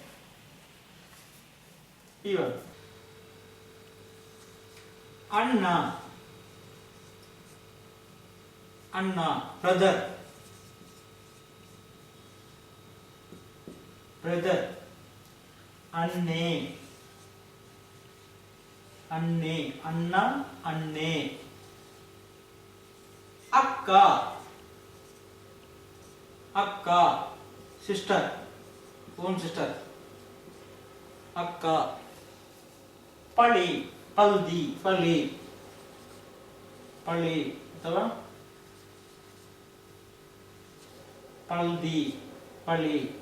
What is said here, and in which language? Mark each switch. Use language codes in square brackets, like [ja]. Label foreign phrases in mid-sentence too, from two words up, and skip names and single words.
[kn] ಇವಾಗ ಅಣ್ಣ ಅಣ್ಣ [en] brother, brother. [tcy] ಅಣ್ಣೆ ಅಣ್ಣೆ ಅಣ್ಣ ಅಣ್ಣೆ. [kn] ಅಕ್ಕ ಅಕ್ಕ [en] sister, own sister [kn] ಅಕ್ಕ. [tcy] ಪಳಿ ಪಲ್ದಿ ಪಳಿ, ಪಳಿ ಅಥವಾ ಪಲ್ದಿ ಪಳಿ.